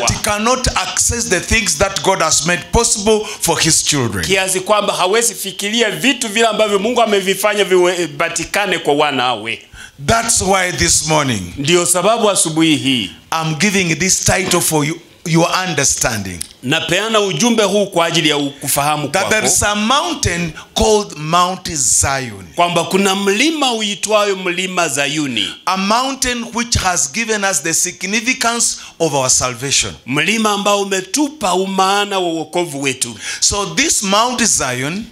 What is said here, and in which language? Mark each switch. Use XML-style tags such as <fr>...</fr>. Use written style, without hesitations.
<en>That he cannot access the things that God has made possible for his children.</en> <sw>Kiasi kwamba hawezi fikiria vitu vile ambavyo Mungu amevifanya vipatikane kwa wanawe.</sw> <en>That's why this morning,</en> <sw>ndio sababu asubuhi hii,</sw> <en>I'm giving this title for your understanding.</en> <sw>Napeana ujumbe huu kwa ajili ya kufahamu kwako.</sw> <en>That there is a mountain called Mount Zion.</en> <sw>Kwamba kuna mlima uitwayo mlima Zayuni.</sw> <en>A mountain which has given us the significance of our salvation.</en> <sw>Mlima ambao umetupa umaana wa wokovu wetu.</sw> <en>So this Mount Zion,</en>